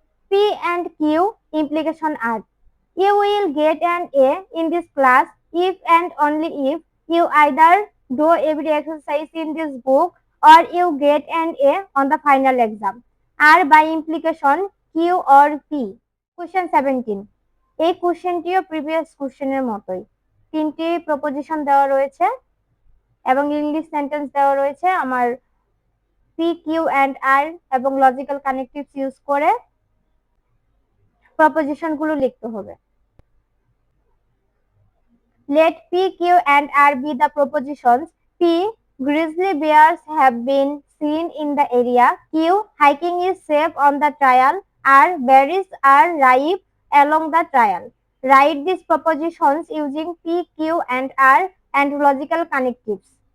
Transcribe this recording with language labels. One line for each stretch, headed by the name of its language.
English: P and Q implication R. You will get an A in this class if and only if you either do every exercise in this book or you get an A on the final exam. R by implication Q or P. Question 17.
Bangla: এই কোশ্চেনটিও previous কোশ্চেনের মতোই। তিনটি proposition দেওয়া রয়েছে এবং English sentence দেওয়া রয়েছে। আমার পি, কিউ এন্ড আর এবং লজিক্যাল কানেক্টিভস ইউজ করে প্রপোজিশন গুলো লিখতে হবে।
English: Let P, Q and R be the propositions. P, grizzly bears have been seen in the area. Q, hiking is safe on the trail. R, berries are ripe along the trail. Write these propositions using P, Q, and R and logical connectives.